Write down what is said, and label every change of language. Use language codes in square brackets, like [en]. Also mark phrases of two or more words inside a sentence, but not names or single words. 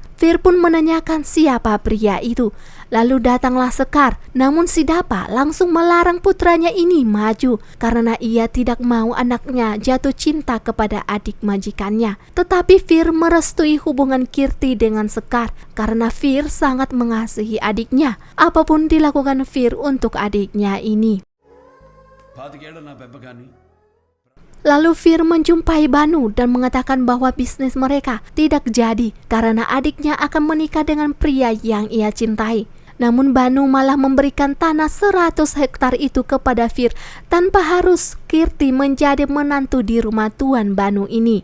[id] Fir pun menanyakan siapa pria itu. Lalu datanglah Sekar, namun Sidapa langsung melarang putranya ini maju karena ia tidak mau anaknya jatuh cinta kepada adik majikannya. Tetapi Fir merestui hubungan Kirti dengan Sekar karena Fir sangat mengasihi adiknya. Apapun dilakukan Fir untuk adiknya ini. [te] 25 ఏళ్ల నా పెంపకాన్ని [id] Lalu Fir menjumpai Banu dan mengatakan bahwa bisnis mereka tidak jadi karena adiknya akan menikah dengan pria yang ia cintai. Namun Banu malah memberikan tanah 100 hektar itu kepada Fir tanpa harus Kirti menjadi menantu di rumah Tuan Banu ini.